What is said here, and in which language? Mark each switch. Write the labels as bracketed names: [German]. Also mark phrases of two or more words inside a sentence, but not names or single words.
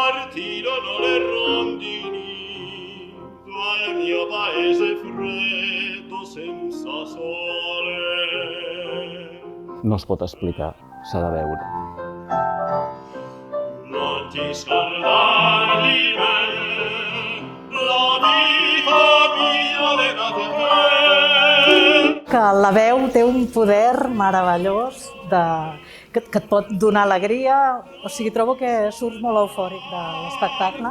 [Italian] tirano le rondini al mio paese freddo senza sole. [Catalan] No es pot explicar, s'ha de veure. [Italian] Non ti scordar di me, la vita mia legata a te. [Catalan] Que la veu té un poder meravellós que et pot donar alegria, o sigui, trobo que surts molt eufòric de l'espectacle.